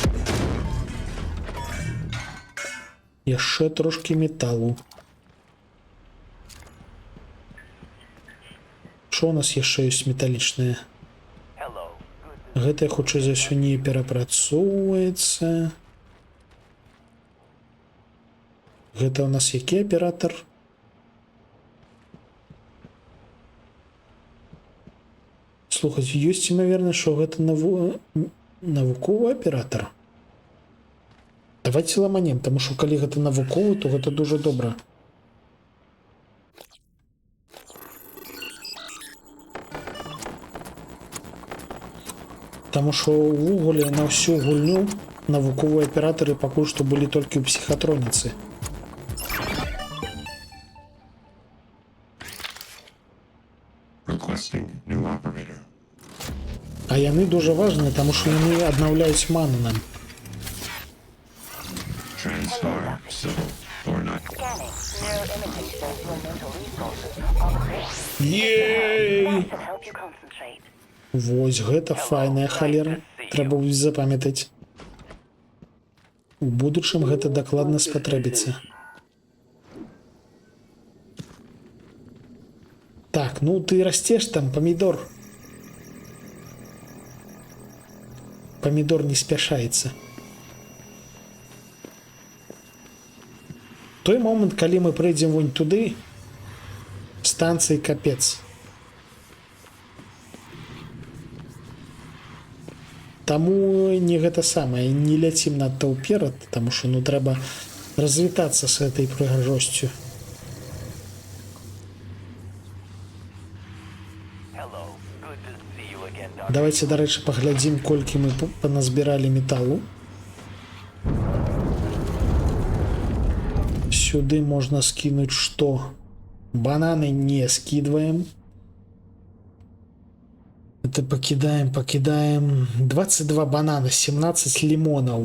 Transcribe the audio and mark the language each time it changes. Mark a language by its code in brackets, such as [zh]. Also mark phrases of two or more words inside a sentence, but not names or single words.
[be] Яшчэ трошки металу. Што у нас яшчэ ёсць металічнае? [en] Hello. Good. [be] Гэта хутчэй за ўсё не перапрацоўваецца. Гэта у нас які аператор? Слухаць, ёсць імавернасць, што гэта навуковы аператор. Давайте ламанем, таму што калі гэта навуковы, то гэта дужа добра. Таму што ўвогуле на ўсю гульню навуковыя аператары пакуль што былі толькі ў псіхатроніцы. [en] Requesting new operator. [be] А яны дужа важныя, таму што яны аднаўляюць ману нам. [en] Transstar civil or not. Scanning. Neuroimaging shows your mental resources are great. Ей! That should help you concentrate. [be] Вось гэта файная халера. Трэба будзе запамятаць. У будучым гэта дакладна спатрэбіцца. Так, ну ты растеш там, памідор. Памідор не спяшаецца. Той момант, калі мы прыйдзем вунь туды, станцыі капец. Таму не гэта самае, не ляцім надта ўперад, таму што ну трэба развітацца з гэтай прыгажосцю. [en] Hello. Good to see you again, Doctor. [be] Давайте, дарэчы, паглядзім, колькі мы паназбіралі металу. Сюды можна скінуць што? [ru] Бананы не скидываем. [be] Это пакідаем 22 банана, 17 лимонаў.